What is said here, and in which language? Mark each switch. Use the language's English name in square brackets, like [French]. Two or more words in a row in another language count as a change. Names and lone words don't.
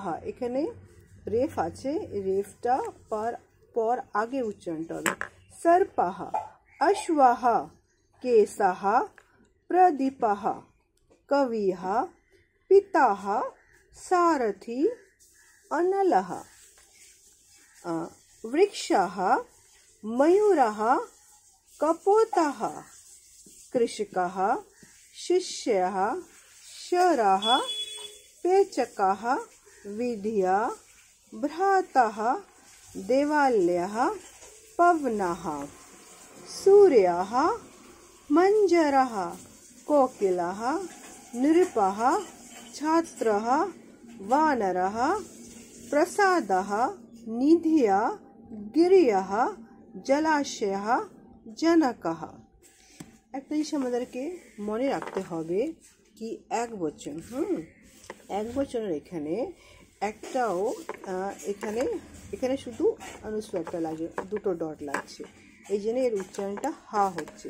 [Bangla] এখানে রেফ আছে, রেফটা পর আগে উচ্চারণটা হবে সর্পহ। [Sanskrit] অশ্বহ কেশহ প্রদীপহ কবিহ পিতাহ সারথি অনলহ। वृक्षः मयूरः कपोतः कृषकः शिष्यः शरः पेचकः विधिया भ्रातः देवालयः पवनः सूर्यः मञ्जरः कोकिलः नृपः छात्रः वानरः प्रसादः निधिया गिरियः जलाशयः जनकः। [Bangla] একটা জিনিস আমাদেরকে মনে রাখতে হবে কি একবচন একবচনের এখানে একটাও এখানে শুধু অনুস্বারটা লাগছে, দুটো ডট লাগছে, এই জন্য এর উচ্চারণটা হা হচ্ছে।